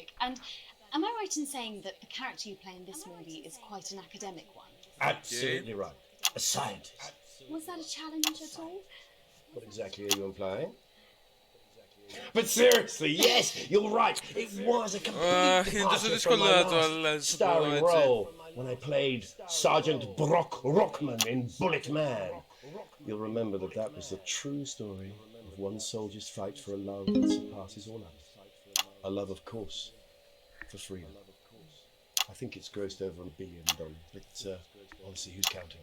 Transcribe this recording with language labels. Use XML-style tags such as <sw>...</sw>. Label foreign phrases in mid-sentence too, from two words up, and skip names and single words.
<en>And am I right in saying that the character you play in this movie is quite an academic one? Absolutely right. A scientist. Was that a challenge at all? What exactly are you implying? But seriously, yes, you're right. It was a complete</en> <el>Είναι τόσο</el> <en>departure from</en> <el>δύσκολο</el> <en>my</en> <el>να το</el> <en>last</en> <el>αλλάζεις.</el> <en>starring role when I played Sergeant Brock Rockman in Bullet Man. You'll remember that that was the true story of one soldier's fight for a love that surpasses all others. A love, of course, for freedom. I think it's grossed over $1 billion, but honestly, who's counting?</en>